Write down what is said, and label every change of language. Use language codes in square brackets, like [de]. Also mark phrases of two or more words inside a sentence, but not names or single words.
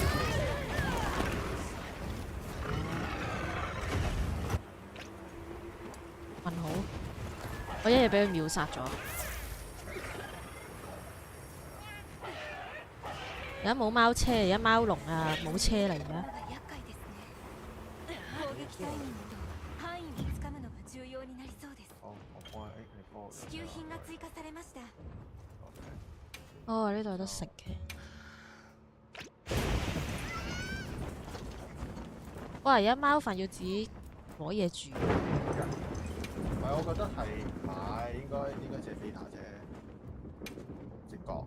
[yue] 問好，我一嘢俾佢秒殺咗。而家冇貓車，而家貓籠啊，冇車嚟而家。 [ja] 厄介ですね。攻撃タイミングと範囲をつかむのが重要になりそうです。 [yue] 我幫你幫 [ja] 支給品が追加されました。 [yue] 哦，呢度有得食嘅。哇！而家貓飯要自己攞嘢煮。唔係，我覺得係買應該隻 beta 啫，直覺。